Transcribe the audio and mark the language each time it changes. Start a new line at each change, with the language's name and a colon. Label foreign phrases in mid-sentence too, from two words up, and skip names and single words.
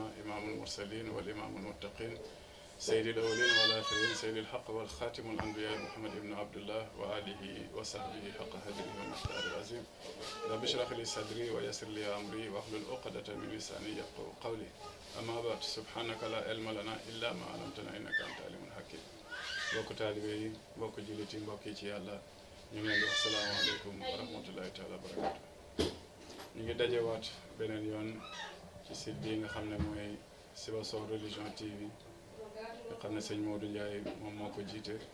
Arabic: إمام المرسلين والإمام المتقين سيد الأولين والآخرين سيد الحق والخاتم الأنبياء محمد بن عبد الله وآله وصحبه حق هديه ومقداره العظيم رب اشرح لي صدري ويسر لي أمري واحلل عقدة من لساني يفقهوا قولي أما بعد سبحانك لا علم لنا إلا ما علمتنا إنك أنت العليم الحكيم
Wolof: bokk taalibe yi bokk jullit yi mbokk yi ci yàlla ñu ngi leen di wax
Arabic: السلام عليكم ورحمة الله تعالى وبركاته
Wolof: ñu ngi dajewaat beneen yoon ci site bi nga xam ne mooy Sibassor Religion TV nga xam ne sëñ Modou Ndiaye moom moo ko jiite